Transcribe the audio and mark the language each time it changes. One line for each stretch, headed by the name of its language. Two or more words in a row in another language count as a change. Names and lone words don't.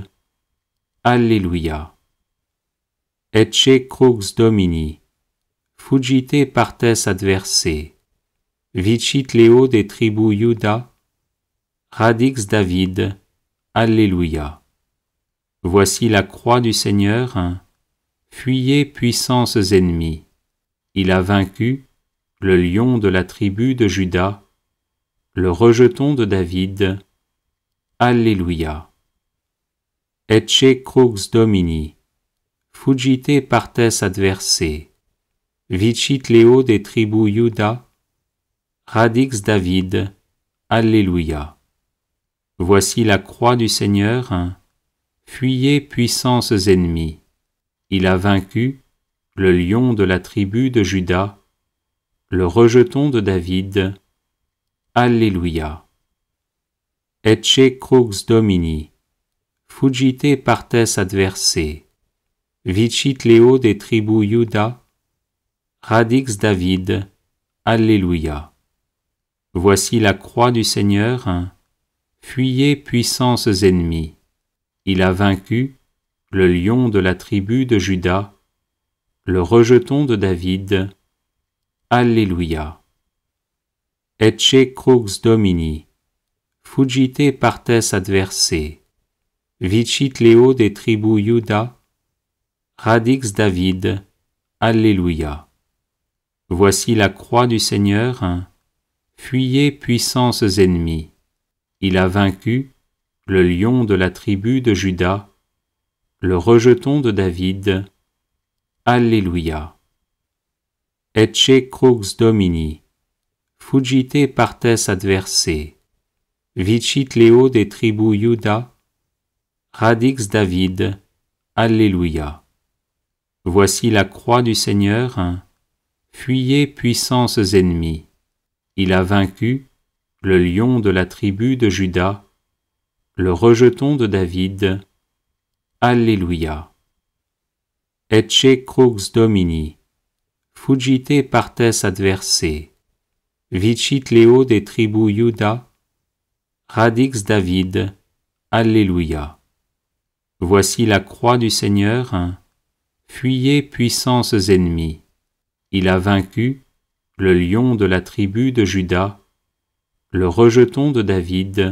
French: Alléluia.
Latin: Ecce crux Domini, fugite partes adversae, vicit Leo des tribus Juda, Radix David.
French: Alléluia. Voici la croix du Seigneur, fuyez puissances ennemies. Il a vaincu le lion de la tribu de Juda, le rejeton de David. Alléluia.
Latin: Ecce crux Domini, fugite partes adversae, vicit Leo des tribus Juda, Radix David.
French: Alléluia. Voici la croix du Seigneur, fuyez puissances ennemies. Il a vaincu le lion de la tribu de Juda, le rejeton de David. Alléluia.
Latin: Ecce crux Domini, fugite partes adversae, vicit Leo des tribus Juda, Radix David.
French: Alléluia. Voici la croix du Seigneur, fuyez puissances ennemies. Il a vaincu le lion de la tribu de Juda, le rejeton de David. Alléluia.
Latin: Ecce crux Domini, fugite partes adversae, vicit Leo des tribus Juda, Radix David.
French: Alléluia. Voici la croix du Seigneur, fuyez puissances ennemies. Il a vaincu le lion de la tribu de Juda, le rejeton de David. Alléluia.
Latin: Ecce crux Domini, fugite partes adversae, vicit Leo des tribus Juda, Radix David.
French: Alléluia. Voici la croix du Seigneur, fuyez puissances ennemies. Il a vaincu le lion de la tribu de Juda, le rejeton de David. Alléluia.
Latin: Ecce crux Domini, fugite partes adversae, vicit Leo des tribus Juda, Radix David.
French: Alléluia. Voici la croix du Seigneur, fuyez puissances ennemies. Il a vaincu le lion de la tribu de Juda, le rejeton de David.